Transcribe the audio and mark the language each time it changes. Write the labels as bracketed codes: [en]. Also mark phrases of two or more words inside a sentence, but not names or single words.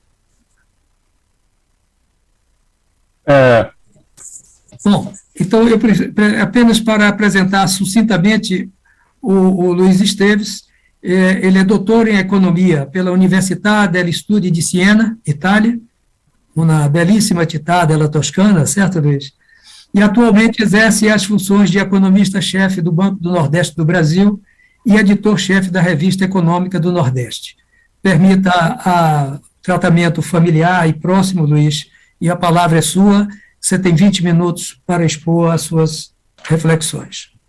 [pt] Bom, então, apenas para apresentar sucintamente o Luiz Esteves, ele é doutor em economia pela Università degli Studi di Siena, Itália, uma belíssima [it] città della Toscana, [pt] certo, Luiz? E atualmente exerce as funções de economista-chefe do Banco do Nordeste do Brasil e editor-chefe da Revista Econômica do Nordeste. Permita tratamento familiar e próximo, Luiz, e a palavra é sua. Você tem 20 minutos para expor as suas reflexões.